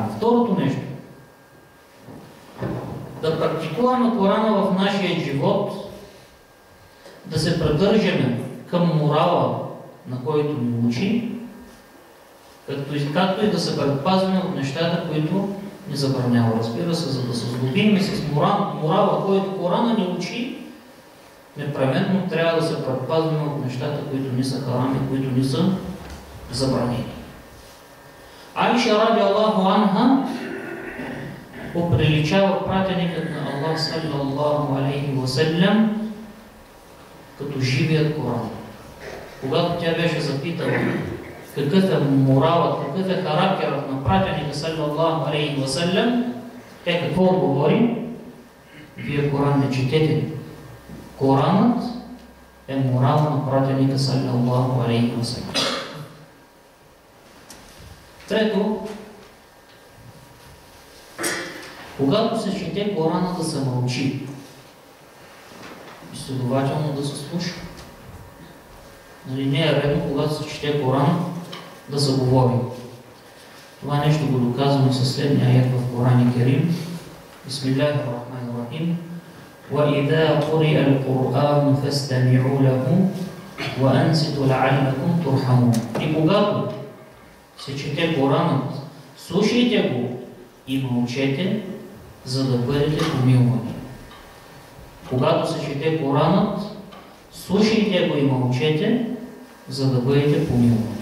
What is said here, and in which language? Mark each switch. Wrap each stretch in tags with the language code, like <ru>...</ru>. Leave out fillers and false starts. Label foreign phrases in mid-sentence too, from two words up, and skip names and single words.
<bg>Второто нещо, да практикуваме Корана в нашия живот, да се придържаме към морала, на който ни учи, както и да се предпазваме от нещата, които ни забранява. Разбира се, за да се здобиме с морала, който Корана ни учи, непременно трябва да се предпазваме от нещата, които ни са харами, които ни са забранени. Айша</bg> <ar>رضي الله عنها</ar> <bg>оприличава пратеникът на Аллах</bg> <ar>صلى الله عليه وسلم</ar> <bg>като живият Коран. Когато тя беше запитала какъв е моралът, какъв е характерът на пратеника</bg> <ar>صلى الله عليه وسلم,</ar> <bg>тя какво отговори? Вие Коран не четете. Коранът е морал на пратеника</bg> <ar>صلى الله عليه وسلم.</ar> <bg>Трето, когато се чете Корана, да се мълчи и следователно да се слуша. Нали, не е редно, когато се чете Коран, да се говори. Това нещо го доказваме със следния аят в</bg> <ar>القرآن الكريم. بسم الله الرحمن الرحيم: وَإِذَا قُرِئَ الْقُرْآنُ فَاسْتَمِعُوا لَهُ وَأَنْصِتُوا لَعَلَّكُمْ تُرْحَمُونَ.</ar> <bg>И когато се чете Коранът, слушайте го и мълчете, за да бъдете помилвани. Когато се чете Коранът, слушайте го и мълчете, за да бъдете помилвани.</bg>